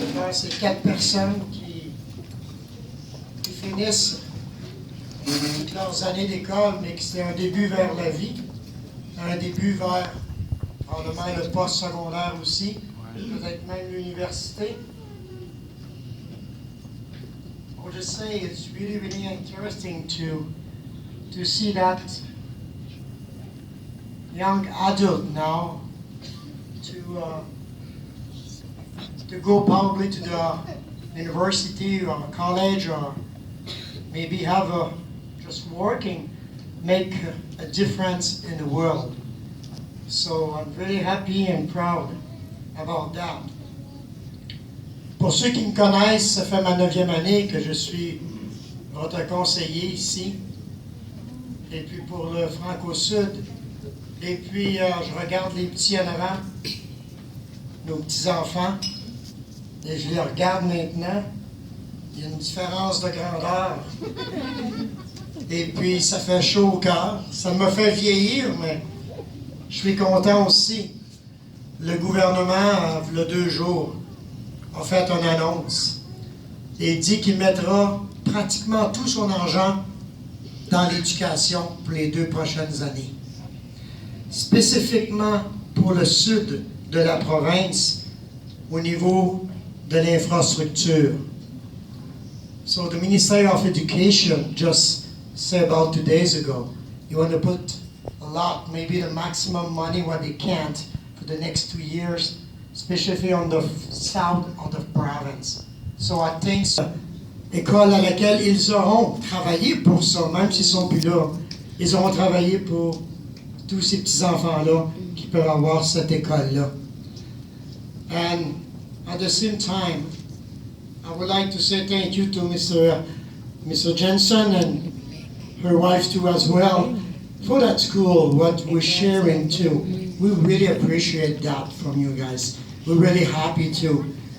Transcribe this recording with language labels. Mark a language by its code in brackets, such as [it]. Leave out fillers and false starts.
[fr] C'est 4 personnes qui finissent toutes leurs années d'école, mais qui c'est un début vers la vie, un début vers probablement le post-secondaire aussi, peut-être même l'université. [en] I would just say it's really, really interesting to see that young adult now to go probably to the university or college or maybe have just working, make a difference in the world. So I'm very happy and proud about that. [fr] Pour ceux qui me connaissent, ça fait ma 9e année que je suis votre conseiller ici. Et puis pour le Franco-Sud. Et puis je regarde les petits en avant, nos petits-enfants. Et je les regarde maintenant. Il y a une différence de grandeur. Et puis ça fait chaud au cœur. Ça me fait vieillir, mais je suis content aussi. Le gouvernement, il y a 2 jours, a fait une annonce et dit qu'il mettra pratiquement tout son argent dans l'éducation pour les 2 prochaines années. Spécifiquement pour le sud de la province, au niveau de l'infrastructure. [en] So the Ministry of Education just said about 2 days ago, you want to put a lot, maybe the maximum money what they can't for the next 2 years, especially on the south of the province. So I think [fr] école à laquelle ils auront travaillé pour ça, même s'ils ne sont plus là. Ils auront travaillé pour tous ces petits-enfants-là qui peuvent avoir cette école-là. [en] And at the same time, I would like to say thank you to Mr. Jensen and her wife too as well for that school, what we're sharing too. We really appreciate that from you guys. We're really happy too.